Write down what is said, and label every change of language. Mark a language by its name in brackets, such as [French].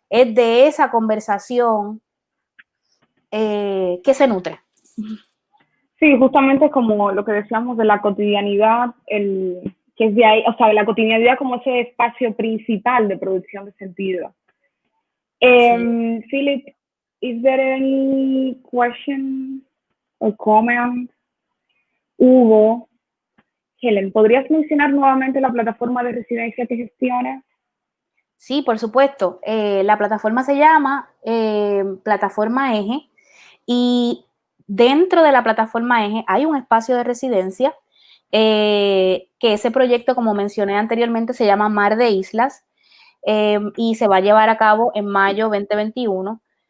[Spanish] Es de esa conversación que se nutre. Sí, justamente es como lo que decíamos de la cotidianidad, que es de ahí, o sea, la cotidianidad como ese espacio principal de producción de sentido. [English] Philip, is there any question or comment? [Spanish] Hugo, Helen, ¿podrías mencionar nuevamente la plataforma de residencia que gestionas? Sí, por supuesto. La plataforma se llama Plataforma Eje y dentro de la Plataforma Eje hay un espacio de residencia que ese proyecto, como mencioné anteriormente, se llama Mar de Islas y se va a llevar a cabo en mayo 2021.